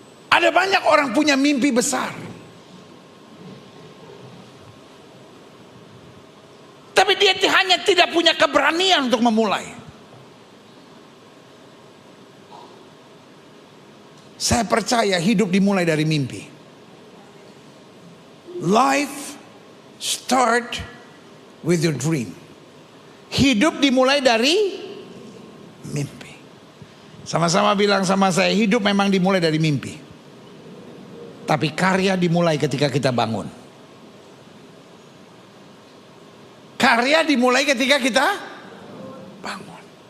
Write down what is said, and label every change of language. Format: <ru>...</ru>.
<id>Ada banyak orang punya mimpi besar, tapi dia hanya tidak punya keberanian untuk memulai. Saya percaya hidup dimulai dari mimpi.</id> <en>Life start with your dream.</en> <id>Hidup dimulai dari mimpi. Sama-sama bilang sama saya, hidup memang dimulai dari mimpi. Tapi karya dimulai ketika kita bangun. Karya dimulai ketika kita bangun.</id>